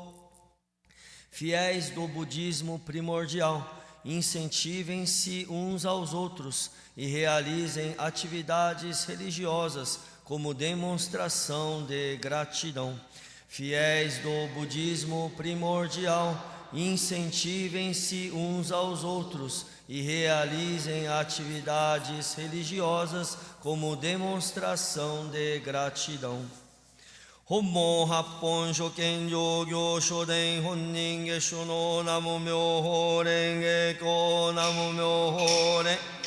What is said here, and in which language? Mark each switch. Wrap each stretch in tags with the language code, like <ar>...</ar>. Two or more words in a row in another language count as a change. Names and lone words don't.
<pt>Fiéis do budismo primordial, incentivem-se uns aos outros e realizem atividades religiosas como demonstração de gratidão. Fiéis do budismo primordial, incentivem-se uns aos outros e realizem atividades religiosas como demonstração de gratidão.</pt> <ja>本門八品所顕上行所伝本因下種の南無妙法蓮華経 南無妙法蓮華</ja>